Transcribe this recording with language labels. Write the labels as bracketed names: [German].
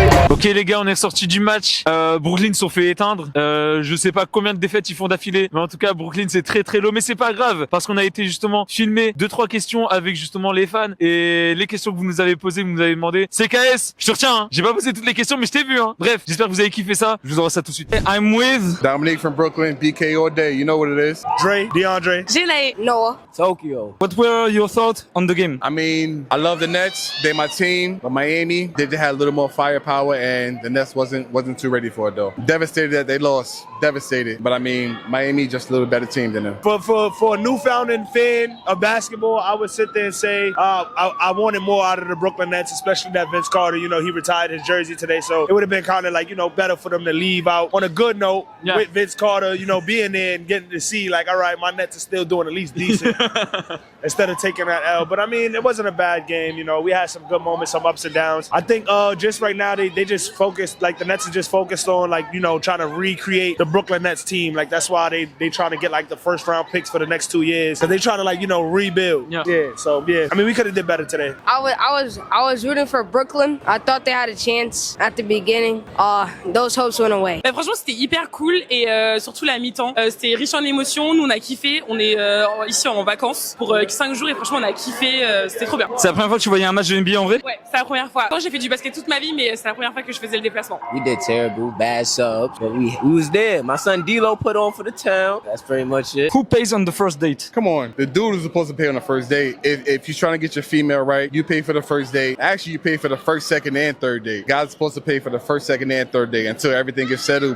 [French] Ok les gars, on est sortis du match. Brooklyn se sont fait éteindre. Je sais pas combien de défaites ils font d'affilée, mais en tout cas Brooklyn c'est très très low. Mais c'est pas grave parce qu'on a été justement filmer 2-3 questions avec justement les fans et les questions que vous nous avez posées, vous nous avez demandé. CKS, je te retiens. Hein. J'ai pas posé toutes les questions, mais je t'ai vu. Hein. Bref, j'espère que vous avez kiffé ça. Je vous envoie ça tout de suite. [English] I'm with Dominique from Brooklyn, BK all day. You know what it is. Dre, DeAndre. Janae, Noah, Tokyo. What were your thoughts on the game? I mean, I love the Nets. They're my team. But Miami, they just had a little more firepower, and the Nets wasn't too ready for it though. Devastated that they lost. Devastated. But I mean, Miami just a little better team than them. For a newfound fan of basketball, I would sit there and say I wanted more out of the Brooklyn Nets, especially that Vince Carter. You know, he retired his jersey today, so it would have been kind of like, you know, better for them to leave out on a good note with Vince Carter, you know, being there and getting to see like, all right, my Nets are still doing at least decent instead of taking that L. But I mean, it wasn't a bad game. You know, we had some good moments, some ups and downs. I think just right now they just focused, like the Nets are just focused on like, you know, trying to recreate the Brooklyn Nets team. Like that's why they trying to get like the first round picks for the next 2 years. Cause they trying to like, you know, rebuild. Yeah. So yeah, I mean, we could have did better today. I was rooting for Brooklyn. I thought they had a chance at the beginning. Those hopes went away. [French] Bah, franchement, c'était hyper cool et surtout la mi-temps. C'était riche en émotions. Nous, on a kiffé. On est ici en vacances pour 5 jours et franchement, on a kiffé. C'était trop bien. C'est la première fois que tu voyais un match de NBA en vrai? Ouais, c'est la première fois. Quand j'ai fait du basket toute ma vie, mais c'est la première fois que je faisais le déplacement. [English] We did terrible, bad subs, but we was there. My son D-Lo put on for the town. That's pretty much it. Who pays on the first date? Come on. The dude is supposed to pay on the first date. If you're trying to get your female right, you pay for the first date. Actually, you pay for the first, second, and third date. Guys supposed to pay for the first, second, and third date until everything gets settled.